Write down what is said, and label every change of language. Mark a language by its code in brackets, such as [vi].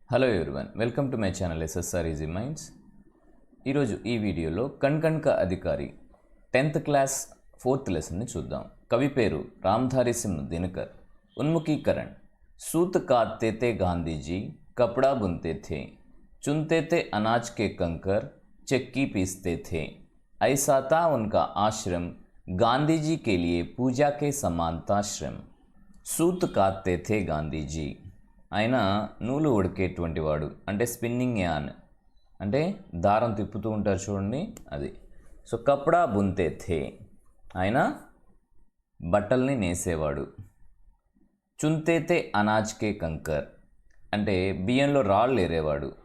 [en] hello everyone, welcome to my channel [te] SSR easy minds. ఈరోజు ఈ వీడియోలో కణ్కణ్ కా అధికారి 10th క్లాస్ 4th లెసన్ని చూద్దాం. కవి పేరు రామ్ధారి సింహ్ దినకర్. ఉన్ముఖీకరణ్. [hi] सूत काटते थे गांधी जी, कपड़ा बुनते थे, चुनते थे अनाज के कंकर, चक्की पीसते थे. ऐसा था उनका आश्रम, गांधी जी के लिए पूजा के समान था श्रम. सूत काटते थे गांधी जी. [te] ఆయన నూలు ఉడికేటువంటి వాడు, అంటే [en] spinning yarn [te] అంటే దారం తిప్పుతూ ఉంటారు చూడండి, అది. సో [hi] కపడా బున్తే థే, [te] ఆయన బట్టల్ని నేసేవాడు. [hi] చుంతేతే అనాజ్కే కంకర్ [te] అంటే బియ్యంలో రాళ్ళు ఏరేవాడు.